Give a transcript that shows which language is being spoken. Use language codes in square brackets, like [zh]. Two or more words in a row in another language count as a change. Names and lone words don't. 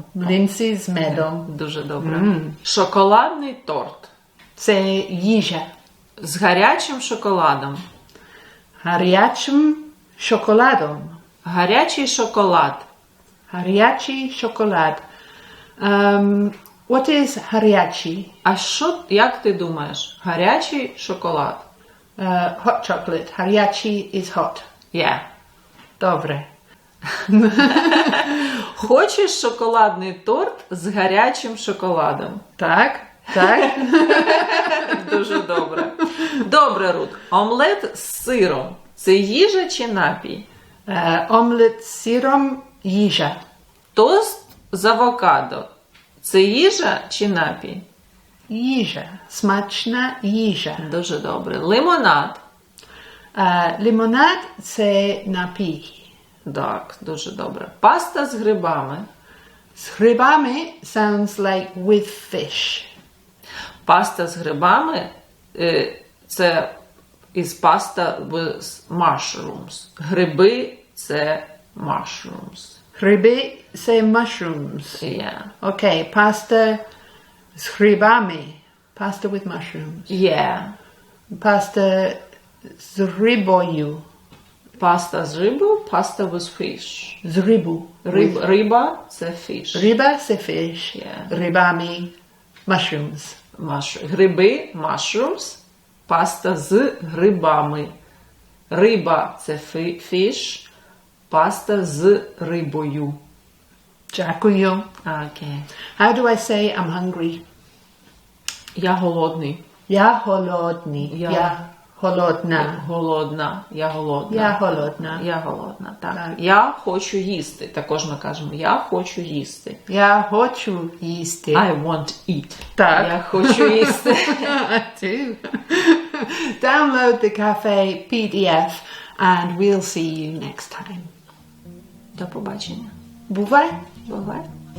[uk] Млинці з медом. Дуже добре. Шоколадний торт. Це їжа. З гарячим шоколадом. Гарячим шоколадом. Гарячий шоколад. Гарячий шоколад. [en] What is гарячий? [uk] А що, як ти думаєш? Гарячий шоколад. [en] Hot chocolate. Гарячий is hot. Yeah. [uk] Добре. Хочеш шоколадний торт з гарячим шоколадом? Так. Дуже добре. Добре, Рут. Омлет з сиром. Це їжа чи напій? Омлет з сиром – їжа. Тост з авокадо. Це їжа чи напій? Їжа. Смачна їжа. Дуже добре. Лимонад. Лимонад – це напій. Так, дуже добре. Паста з грибами. З грибами [en] sounds like with fish. [uk] Паста з грибами це [en] is pasta with mushrooms. [uk] Гриби це mushrooms. Гриби – це mushrooms. [en] Yeah. [uk] Окей, паста з грибами. [en] Pasta with mushrooms. Yeah. [uk] Паста з рибою. Паста з рибою, паста [en] with fish. [uk] З рибу. Риба – це fish. Риба – це fish. [en] Yeah. [uk] Рибами – mushrooms. Гриби – mushrooms. Паста з грибами. Риба – це fish. Паста з рибою. Дякую. Окей. [en] How do I say I'm hungry? [uk] Я голодний. Я голодний. Я голодна. Голодна. Я голодна. Я голодна. Я голодна, так. Так. Я хочу їсти. Також ми кажемо, я хочу їсти. Я хочу їсти. [en] I want to eat. [uk] Так. Я хочу їсти. [en] I do. Download the cafe PDF and we'll see you next time. [uk] До побачення. Бувай. Бувай.